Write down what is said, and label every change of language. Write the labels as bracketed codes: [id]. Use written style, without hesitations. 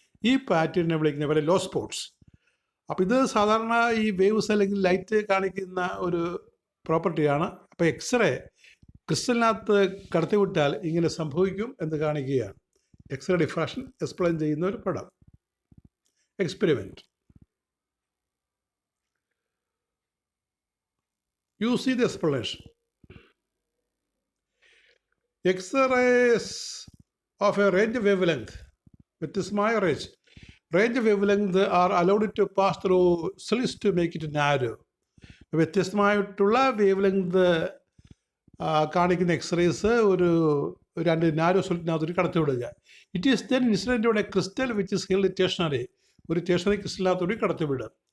[ml] ഈ പാറ്റേണിനെ വിളിക്കുന്ന പോലെ ലോ സ്പോട്ട്സ്. അപ്പോൾ ഇത് സാധാരണ ഈ വേവ്സ് അല്ലെങ്കിൽ ലൈറ്റ് കാണിക്കുന്ന ഒരു പ്രോപ്പർട്ടിയാണ്. അപ്പോൾ എക്സ്റേ ക്രിസ്റ്റലിനകത്ത് കടത്തിവിട്ടാൽ ഇങ്ങനെ സംഭവിക്കും എന്ന് കാണിക്കുകയാണ്. എക്സ്റേ ഡിഫ്രാക്ഷൻ എക്സ്പ്ലെയിൻ ചെയ്യുന്ന ഒരു പടം, experiment. [en] You see the explanation. X-rays of a range wavelength, വ്യത്യസ്തമായ range wavelength are allowed to pass through slits to make it narrow. [ml] വ്യത്യസ്തമായിട്ടുള്ള വേവ് ലെങ്ത് കാണിക്കുന്ന എക്സ്റേസ് ഒരു രണ്ട് narrow സ്ലിറ്റിനകത്തൊരു കടത്തിവിടുക. [en] it is then incident on a crystal which is held stationary, [ml] ഒരു stationery ക്രിസ്റ്റലിനകത്തൊരു കടത്തിവിടുക.